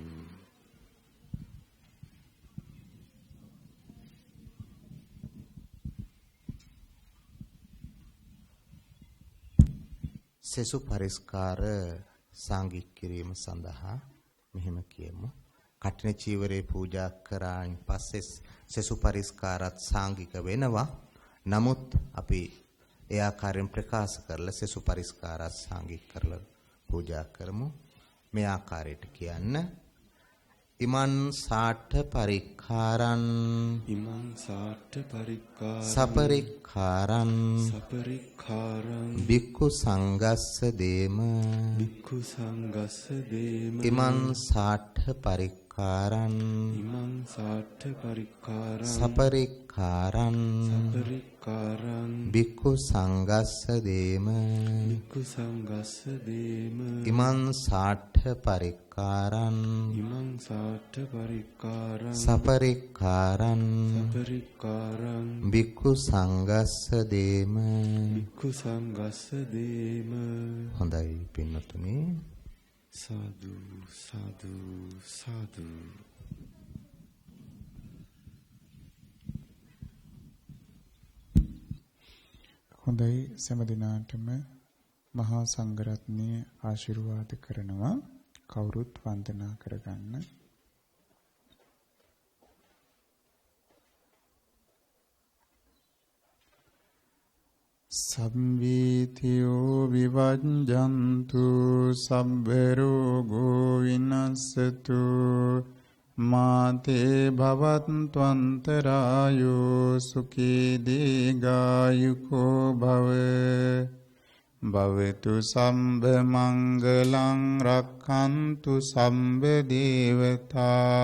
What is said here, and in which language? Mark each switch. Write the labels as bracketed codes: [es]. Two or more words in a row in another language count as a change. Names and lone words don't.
[si] සෙසු පරිස්කාර සාංගික කිරීම සඳහා මෙහෙම කියමු. කටින චීවරේ පූජා කරායින් පස්සේ සෙසු පරිස්කාරත් සාංගික වෙනවා. නමුත් අපි ඒ ආකාරයෙන් ප්‍රකාශ කරලා සෙසු පරිස්කාරත් සාංගික කරලා පූජා කරමු. මේ ආකාරයට කියන්න. [pi] ඉමන් සාඨ පරික්ඛාරං සපරික්ඛාරං බික්ඛු සංඝස්ස දේම ඉමන් සාඨ පරික්ඛාරං සපරික්ඛාරං බික්ඛු සංඝස්ස දේම ඉමන් සාඨ පරික්ඛාරං සපරික්ඛාරං බික්ඛු සංඝස්ස දේම. [si] හොඳයි පින්වතුනි. සාදු සාදු සාදු. හොඳයි සෑම දිනාටම මහා සංඝරත්නය ආශිර්වාද කරනවා. කවුරුත් වන්දනා කරගන්න. [pi] සම්වීතියෝ විවජ්ජන්තු සබ්බ රෝගෝ විනස්සතු මාතේ භවත්වන්තරායෝ සුඛී දීඝායුකෝ භව භවතු සම්බ මංගලං රක්ඛන්තු සම්බ දේවතා